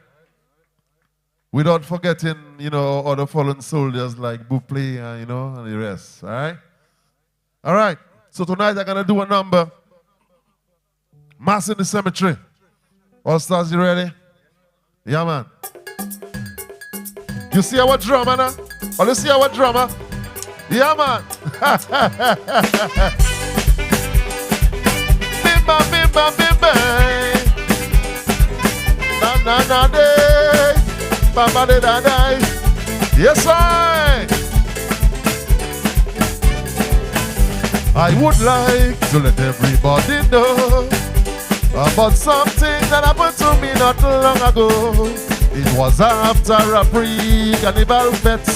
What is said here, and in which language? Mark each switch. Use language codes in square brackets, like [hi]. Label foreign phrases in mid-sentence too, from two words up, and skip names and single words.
[en] Without forgetting, you know, other fallen soldiers like Buplé and, you know, and the rest, all right? All right, so tonight I'm going to do a number. Mass in the Cemetery. All stars, you ready? Yeah, man. You see our drummer now? Oh, you see our drummer? Yeah, man. Bimba, bimba, bimba. Na na na day. Bamba de da day. Yes, I would like to let everybody know about something that happened to me not long ago. It was after a pre-carnival fete.